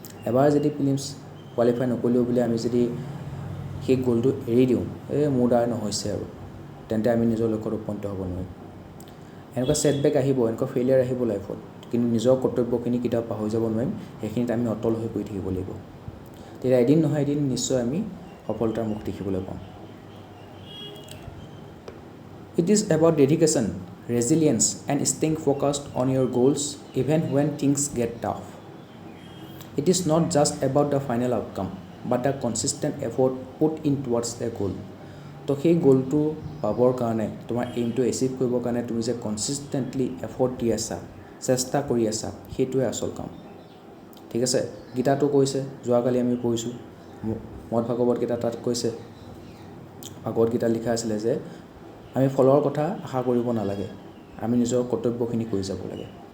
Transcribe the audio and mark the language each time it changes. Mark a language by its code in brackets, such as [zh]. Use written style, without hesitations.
[as] এবাৰ যদি films qualify নকৰিলেও বুলি আমি যদি সেই গ'লটো এৰি দিওঁ, মোৰ দ্বাৰা নহৈছে আৰু, তেন্তে আমি নিজৰ লক্ষ্যত উপনীত হ'ব নোৱাৰিম। এনেকুৱা ছেটবেক আহিব, এনেকুৱা ফেইলিয়াৰ আহিব লাইফত, কিন্তু নিজৰ কৰ্তব্যখিনি কেতিয়াও পাহৰি যাব নোৱাৰিম, সেইখিনিত আমি অটল হৈ পৰি থাকিব লাগিব, তেতিয়া এদিন নহয় এদিন নিশ্চয় আমি সফলতাৰ মুখ দেখিবলৈ পাম। [en] It is about dedication, resilience and staying focused on your goals even when things get tough. It is not just about the final outcome, but the consistent effort put in towards the goal. [as] তো সেই গ'লটো পাবৰ কাৰণে, তোমাৰ এইমটো achieve কৰিবৰ কাৰণে তুমি যে consistently effort দি আছা, চেষ্টা কৰি আছা, সেইটোৱে আচল কাম। ঠিক আছে, গীতাটো কৈছে, যোৱাকালি আমি পঢ়িছোঁ, মদ ভাগৱত গীতা তাত কৈছে, ভাগৱত গীতাত লিখা আছিলে যে আমি ফলৰ কথা আশা কৰিব নালাগে, আমি নিজৰ কৰ্তব্যখিনি কৰি যাব লাগে।